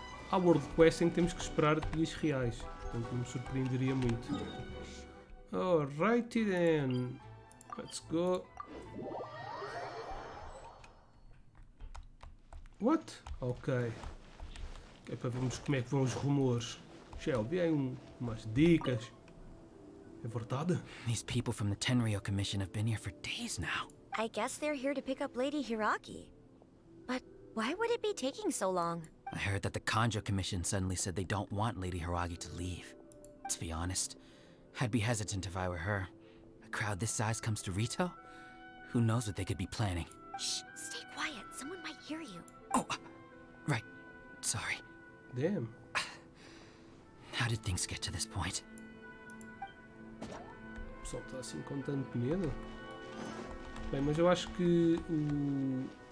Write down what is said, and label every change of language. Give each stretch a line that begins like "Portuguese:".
Portuguese: Há World Quest em que temos que esperar dias reais. Portanto, não me surpreenderia muito.
English: Alrighty then. Let's go. What? Ok.
Portuguese: É para vermos como é que vão os rumores. Shelby, aí umas dicas. É verdade?
English: These people from the Tenryou Commission have been here for days now. I guess they're here to pick up Lady Hiragi. But why would it be taking so long? I heard that the Kanjo Commission suddenly said they don't want Lady Hiragi to leave. To be honest, I'd be hesitant if I were her. A crowd this size comes to Rito? Who knows what they could be planning? Shh, stay quiet. Someone might hear you. Oh, right. Sorry. Damn. How did things get to this point?
Portuguese: O pessoal está assim com tanto medo. Bem, mas eu acho que o...